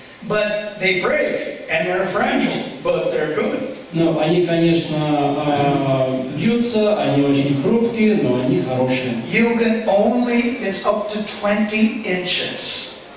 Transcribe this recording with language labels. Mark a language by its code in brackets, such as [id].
[en] But they break, and they're fragile, but they're good. [ru] Ну, они, конечно, бьются, они очень хрупкие, но они хорошие. [en] You can only, it's up to 20 inches.